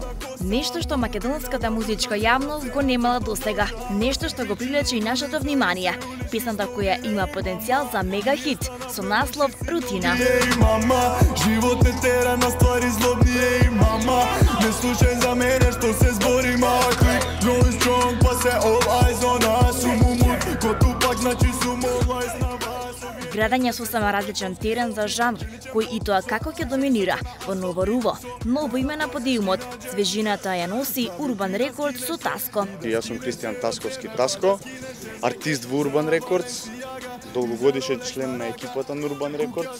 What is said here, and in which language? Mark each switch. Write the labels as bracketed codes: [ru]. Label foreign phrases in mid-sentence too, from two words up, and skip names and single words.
[mk] Нешто што македонската музичка јавност го немала досега, нешто што го привлече и нашето внимание. Песната која има потенцијал за мега хит со наслов Рутина. Мама, живот не тера на ствари злобни, ей мама, не слушај за мене што се збори, ма клик, [en] going strong, [mk] па се [en] all eyes on us, [mk] умумут, коту пак значи сум [en] all eyes [mk] на вас. Градење сосема различен терен за жанр, кој и тоа како ќе доминира во ново руво. Ново име на подиумот, свежината ја носи Урбан Рекордс со Таско. Јас сум Христијан Тасковски Таско, артист во Урбан Рекордс, долгогодишен член на екипата на Урбан Рекордс.